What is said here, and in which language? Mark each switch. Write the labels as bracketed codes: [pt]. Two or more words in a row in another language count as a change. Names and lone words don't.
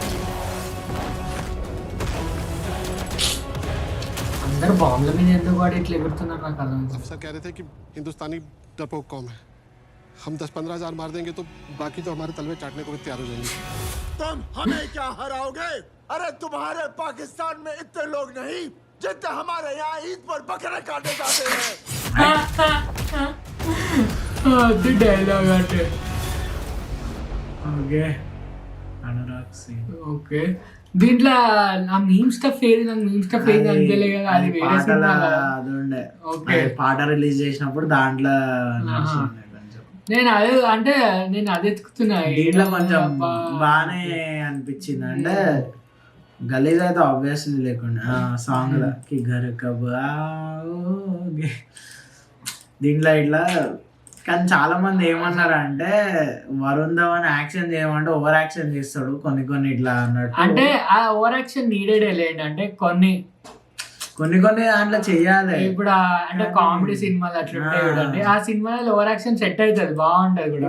[te] అందరు బాంబుల మీద ఎందుకు వాడు ఇట్లా ఎగురుతున్నారు నాకు అర్థం అవుతుంది. [hi] अफसर कह रहे थे कि हिंदुस्तानी डरपोक कौम है, हम 10-15 हजार मार देंगे तो बाकी तो हमारे तलवे चाटने को भी तैयार हो जाएंगे। तुम हमें क्या हराओगे? अरे तुम्हारे पाकिस्तान में इतने लोग नहीं जितने हमारे यहाँ ईद पर बकरे काटे जाते हैं। [te] అది డైలాగ్ అంటే ఓకే అనురాగ్ సింగ్. ఓకే దీంట్లో ఆ [en] meme stuff [te] ఏది, నాకు [en] meme stuff [te] ఏది అనిపించలే కదా, అది వేరే పాటల సినిమా కదా. అది ఉండే. ఓకే. అది పాట రిలీజ్ చేసినప్పుడు దాంట్లో నడిచిండే కొంచెం. నేను అదే అంటే నేను అది ఎత్తుకుతున్నా దీంట్లో కొంచెం అబ్బా. బాగానే అనిపించింది. అంటే గలీజ్ అయితే ఆబ్వియస్లీ లేకుండా సాంగ్ కి ఘర్ కబ్ आओगे. దీంట్లో ఇట్లా కానీ చాలా మంది ఏమన్నారు అంటే వరుణ్ ధవన్ యాక్షన్ చేయమంటే [en] over action [te] చేస్తాడు కొన్ని కొన్ని ఇట్లా అన్నట్టు. అంటే ఆ [en] over action needed [te] లేండి, అంటే కొన్ని దాంట్లో చెయ్యాలి. ఇప్పుడు అంటే కామెడీ సినిమాలు అట్లా ఉంటాయి చూడండి, ఆ సినిమాలో [en] over action set [te] అవుతుంది, బాగుంటది కూడా.